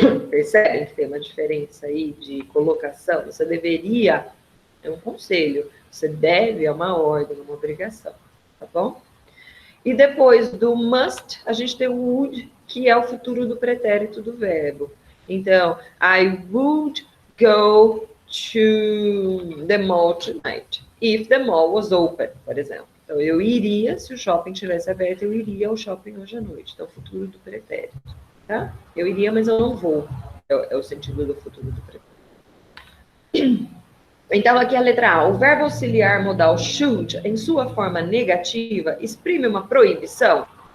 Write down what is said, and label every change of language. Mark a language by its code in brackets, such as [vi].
[pt] Percebem que tem uma diferença aí de colocação? Você deveria, é um conselho. Você deve é uma ordem, uma obrigação, tá bom? E depois do must, a gente tem o would, que é o futuro do pretérito do verbo. Então, [en] I would go to the mall tonight, if the mall was open, [pt] por exemplo. Então, eu iria, se o shopping estivesse aberto, eu iria ao shopping hoje à noite. Então, futuro do pretérito, tá? Eu iria, mas eu não vou. É o sentido do futuro do pretérito. Então, aqui a letra A. O verbo auxiliar modal should, em sua forma negativa, exprime uma proibição?